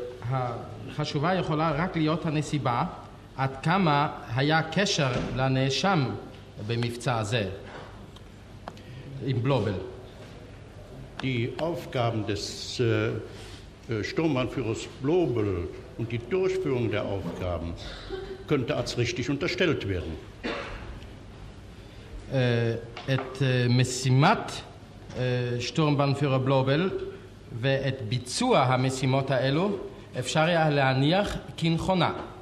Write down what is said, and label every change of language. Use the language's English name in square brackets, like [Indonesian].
[Hebrew] החשובה יכולה רק להיות הנסיבה עד כמה היה קשר לנאשם במבצע הזה עם בלובל. [German] Die Aufgaben des Sturmbannführers Blobel und die Durchführung der Aufgaben könnte als richtig unterstellt werden. [Hebrew] את משימת שטורמבנפירר בלובל ואת ביצוע המשימות האלו אפשר היה להניח כנכונה.